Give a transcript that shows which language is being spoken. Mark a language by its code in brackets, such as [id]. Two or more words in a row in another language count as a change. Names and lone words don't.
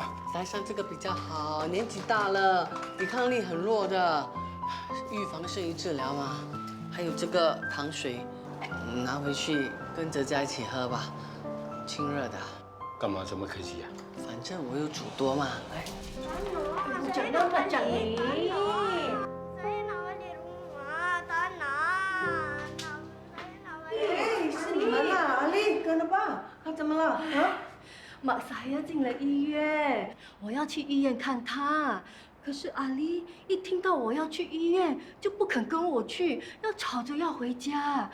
[zh] 戴上这个比较好，年纪大了，抵抗力很弱的，预防胜于治疗嘛。还有这个糖水，拿回去跟哲家一起喝吧，清热的。干嘛这么客气啊？反正我有煮多嘛，来。 [ms] Jangan macam ni. Saya nak balik rumah, tak nak. [zh] Eh, 是你们啦，阿丽，kenapa？他怎么了？啊？ [ms] Mak saya [zh] 进了医院，我要去医院看他。可是阿丽一听到我要去医院，就不肯跟我去，要吵着要回家。